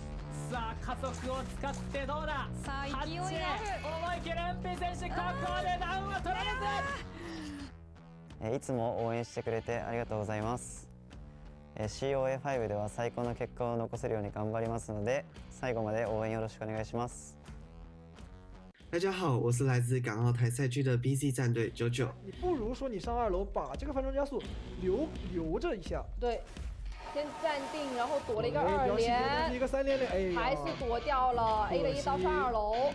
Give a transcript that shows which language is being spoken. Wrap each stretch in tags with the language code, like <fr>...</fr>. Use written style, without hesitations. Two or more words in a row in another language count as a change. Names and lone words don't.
<ja>さあ加速を使ってどうだ。さあ勢いがある。思い切るンピ選手、ここでダウンは取られず。いつも応援してくれてありがとうございます。COA V では最高の結果を残せるように頑張りますので、最後まで応援よろしくお願いします。</ja> <zh>大家好，我是来自港澳台赛区的 BC 战队99。你不如说你上2楼把这个翻转加速留着一下。对，先站定，然后躲了一个2连，一个3连连，哎，还是躲掉了 A 了一刀上2楼。</zh>